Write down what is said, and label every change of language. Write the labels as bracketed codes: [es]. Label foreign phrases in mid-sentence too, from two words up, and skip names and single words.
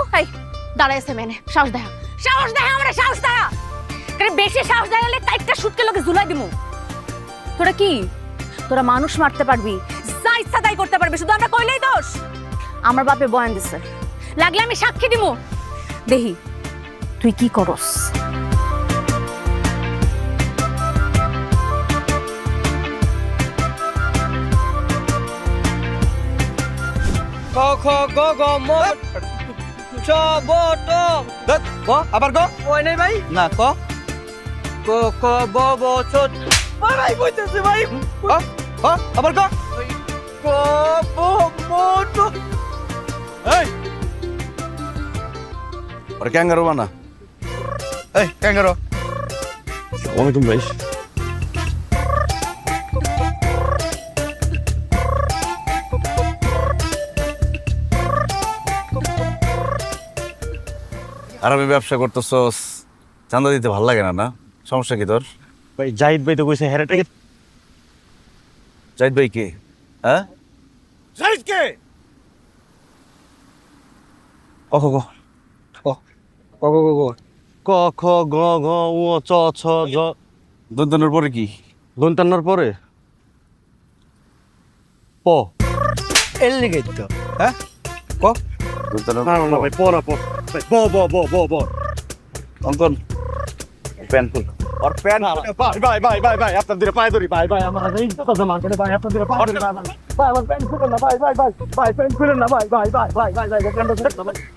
[bn] এই দাঁড়াইছে মেনে, সাহস দেখা, সাহস দেখা, আমরা সাহস দেখা। কারণ বেশি সাহস দেখালে টাইপটা শুটকে লোকে ঝুলাই দিমু। তোরা কি, তোরা মানুষ মারতে পারবি, যা ইচ্ছা তাই করতে পারবি, শুধু আমরা কইলেই দোষ? আমার বাপে বয়ান দিছে, লাগলে আমি সাক্ষী দিমু। দেহি তুই কি করস? ক খ গ ঘ ম চ ব ট ক আবার ক। ওই নাই ভাই না ক। ক খ ব ব ছ ভাই কইতেছে ভাই ক আবার ক। ক ব ম ট এই ওরে ক্যাঙ্গারু বানা। এই ক্যাঙ্গারু। ওয়ালাইকুম ভাই। আর আমি ব্যবসা করতেছস, চাঁদা দিতে ভাল লাগে না? না সমস্যা কি তোর? ভাই জাহিদ ভাই তো কইছে হেরাটাকে। জাহিদ ভাই কে? হ্যাঁ জাহিদ কে? ক খ ক ক ক ক ক খ গ ঘ উ চ ছ জ। দন্তনের পরে কি? দন্তান্নর পরে প। এর লিগে তো হ্যাঁ ক। দন্তনের না না ভাই প না প। ভাই ব ব ব ব ব। অঙ্কন প্যান ফুল আর প্যান ভাই ভাই ভাই ভাই আপনার দিকে পায়ে ধরি ভাই ভাই আমার এই কথা মান করে ভাই আপনার দিকে পায়ে ধরি ভাই ভাই আমার প্যান খুলেন না ভাই ভাই ভাই ভাই প্যান খুলেন না ভাই ভাই ভাই ভাই ভাই ভাই প্যানটা খুলেন না ভাই।